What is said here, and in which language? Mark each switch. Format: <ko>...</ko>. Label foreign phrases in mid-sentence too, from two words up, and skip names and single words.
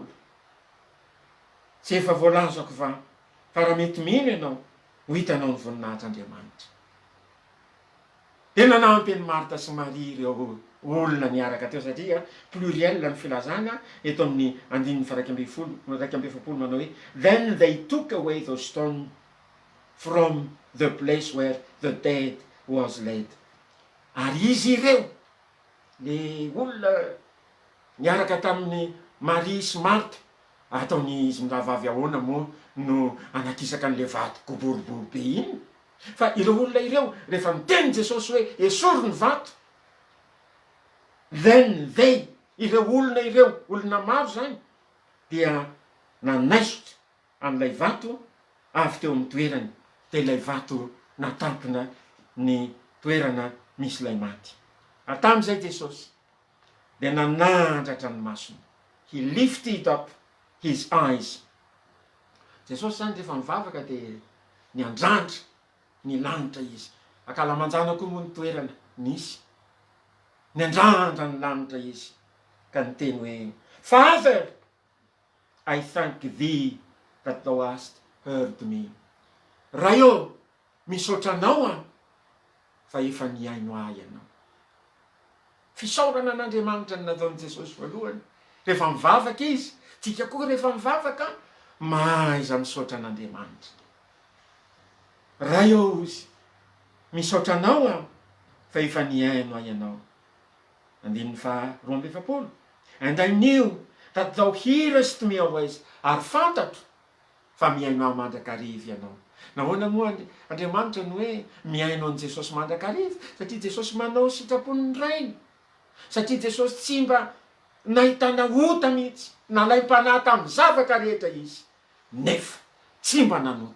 <mg>Tsy efa voalazako fa raha mety mino ianao ho hitanao ny voninahitr'Andriamanitra. Tena nampy ny Marta sy Maria ireo olona niaraka teo satria pluriel ny filazana eto amin'ny andininy raika amby efapolo manao hoe</mg> <en>then they took away the stone from the place where the dead was laid.</en> <mg>Ary izy ireo le olona niaraka tamin'ny Maria sy Marta ataony izy miravavy ahoana moa no anakisaka an'le vato goboribory be iny. Fa ireo olona ireo rehefa miteny Jesosy hoe esory ny vato,</mg> <en>then they,</en> <mg>ireo olona ireo, olona maro zany, dia nanaisotra an'ilay vato avy teo amin'ny toerany, dia ilay vato natampina ny toerana misy ilay maty. Ary tamin'izay Jesosy dia nanandratra ny masony.</mg> <en>He lifted up his eyes.</en> <mg>Jesosy zany rehefa mivavaka dia niandrandra ny lanitra izy. Akalamanjana koa moa ny toerana nisy. Niandrandra ny lanitra izy ka niteny hoe</mg> <en>Father, I thank thee that thou hast heard me.</en> <mg>Raio, misaotra anao a fa efa niaino ahy ianao. Fisaorana an'Andriamanitra ny nataon'i Jesosy voalohany. Rehefa mivavaka izy, tsika koa rehefa mivavaka, maiza misaotra an'Andriamanitra. Raio ozy, misaotra anao a fa efa niaino ahy ianao. Andininy faharoa amby efapolo.</mg> <en>And I knew that thou hearest me always.</en> <mg>Ary fantatro fa miaino ahy mandrakariva ianao. Nahoana moa Andriamanitra ny hoe miaino an' Jesosy mandrakariva? Satria Jesosy manao sitrapony ny rainy. Satria Jesosy tsy mba nahitana ota mihitsy, nalaim-panahy tamin'ny zavatra rehetra izy, nefa tsy mba nanota.</mg>